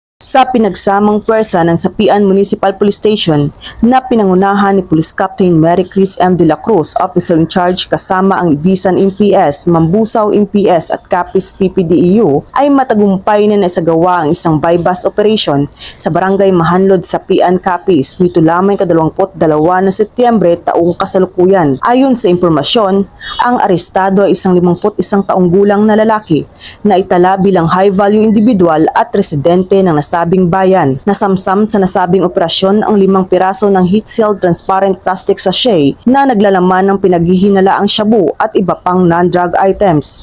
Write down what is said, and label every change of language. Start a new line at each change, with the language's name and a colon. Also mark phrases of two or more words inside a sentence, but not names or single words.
Filipino: sa pinagsamang pwersa ng Sapian Municipal Police Station na pinangunahan ni Police Captain Mary Chris M. De La Cruz,
English: Officer in Charge
Filipino: kasama ang Ibisan MPS, Mambusaw MPS at Capiz PPDEU ay matagumpay na naisagawa ang isang
English: bypass operation
Filipino: sa Barangay Mahanlod, Sapian, Capiz nito lamang ka-22 na Setyembre taong kasalukuyan. Ayon sa impormasyon, ang arestado ay isang 51 taong gulang na lalaki na itala bilang
English: high-value individual
Filipino: at residente ng nasabing bayan. Nasamsam sa nasabing operasyon ang 5 piraso ng
English: heat-sealed transparent plastic sachet
Filipino: na naglalaman ng pinaghihinalaang shabu at iba pang
English: non-drug items.